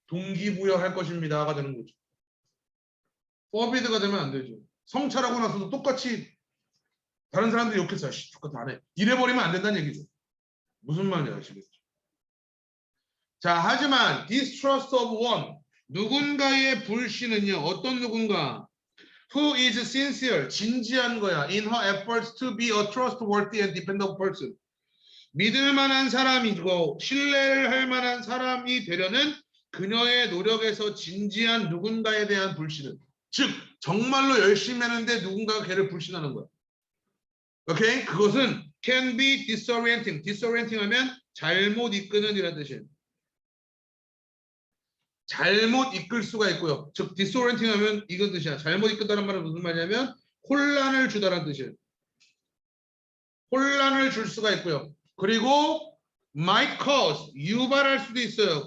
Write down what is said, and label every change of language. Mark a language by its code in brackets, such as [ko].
[ko] 동기부여할 것입니다가 되는 거죠. 포비드가 되면 안 되죠. 성찰하고 나서도 똑같이 다른 사람들이 욕해서 똑같이 안 해. 이래버리면 안 된다는 얘기죠. 무슨 말인지 아시겠죠? 자, 하지만 [en] distrust of one, [ko] 누군가의 불신은요. 어떤 누군가? [en] Who is sincere, [ko] 진지한 거야. [en] In her efforts to be a trustworthy and dependable person. [ko] 믿을 만한 사람이고 신뢰를 할 만한 사람이 되려는 그녀의 노력에서 진지한 누군가에 대한 불신은 즉 정말로 열심히 하는데 누군가가 걔를 불신하는 거야. 오케이? 그것은 [en] can be disorienting. [ko] disorienting 하면 잘못 이끄는 이라는 뜻이에요. 잘못 이끌 수가 있고요. 즉 disorienting 하면 이건 뜻이야. 잘못 이끈다는 말은 무슨 말이냐면 혼란을 주다라는 뜻이에요. 혼란을 줄 수가 있고요. 그리고 [en] might cause [ko] 유발할 수도 있어요.